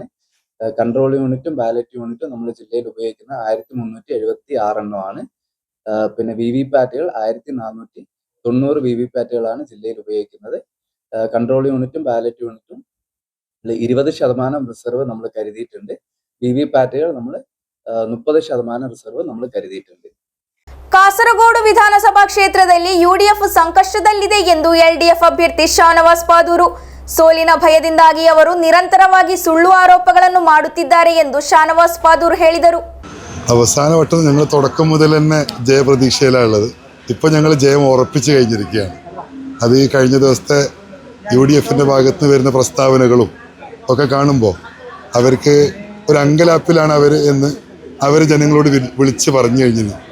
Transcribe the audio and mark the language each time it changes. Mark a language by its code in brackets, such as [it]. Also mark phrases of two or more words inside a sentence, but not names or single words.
[ml] കൺട്രോൾ യൂണിറ്റും ബാലറ്റ് യൂണിറ്റും നമ്മുടെ ജില്ലയിൽ ഉപയോഗിക്കുന്ന 1376 ആണ്. പിന്നെ VVPATകൾ 1490 VVPATകളാണ് ജില്ലയിൽ ഉപയോഗിക്കുന്നത്. കൺട്രോൾ യൂണിറ്റും ബാലറ്റ് യൂണിറ്റും 20% റിസർവ് നമ്മൾ കരുതിയിട്ടുണ്ട്. VVPATകൾ നമ്മൾ 30% റിസർവ് നമ്മൾ ಕರೆದಿട്ടുണ്ട്. [kn] ಕಾಸರಗೋಡು ವಿಧಾನಸಭಾ ಕ್ಷೇತ್ರದಲ್ಲಿ UDF ಸಂಕಷ್ಟದಲ್ಲಿದೆ ಎಂದು LDF ಅಭ್ಯರ್ಥಿ ಶಾನವಾಸ್ ಪಾದೂರು ಸೋಲಿನ ಭಯದಿಂದಾಗಿ ಅವರು ನಿರಂತರವಾಗಿ ಸುಳ್ಳು ಆರೋಪಗಳನ್ನು ಮಾಡುತ್ತಿದ್ದಾರೆ ಎಂದು ಶಾನವಾಸ್ ಪಾದೂರು ಹೇಳಿದರು. [ml] അവസാനവട്ടം ഞങ്ങൾ തുടക്കം മുതൽ തന്നെ ജയപ്രതീക്ഷയിലാണുള്ളത്. ഇപ്പോൾ ഞങ്ങൾ ജയം ഉറപ്പിച്ച് കഴിഞ്ഞിരിക്കുകയാണ്. അത് ഈ കഴിഞ്ഞ ദിവസത്തെ UDFന്റെ ഭാഗത്ത് നിന്ന് വരുന്ന പ്രസ്താവനകളും ഒക്കെ കാണുമ്പോൾ അവർക്ക് ഒരു അങ്കലാപ്പിലാണ് എന്ന് അവർ ജനങ്ങളോട് വിളിച്ച് പറഞ്ഞു കഴിഞ്ഞത്.